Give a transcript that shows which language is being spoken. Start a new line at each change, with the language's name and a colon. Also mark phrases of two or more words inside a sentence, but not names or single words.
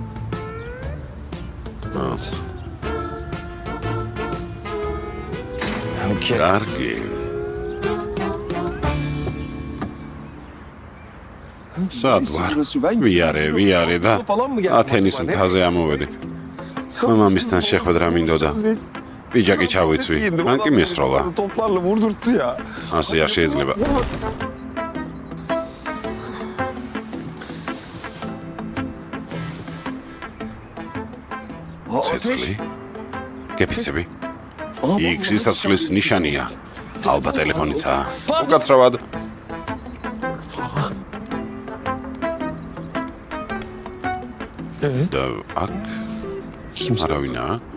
Georgian: კარგი. სად ვარ? ვიარე და ათენის მთაზე ამოვედი. მამამისთან შეხვედრა მინდოდა. პიჯაკი ჩავიცვი. მან კი მესროლა.
Turkish: Toplarla vurdurttu ya.
Georgian: ასე არ შეიძლება. ცეცხლი? გეფიცები? იქ სიცოცხლის ნიშანია. ალბათ ტელეფონიცაა. უკაცრავად. და აქ არავინაა?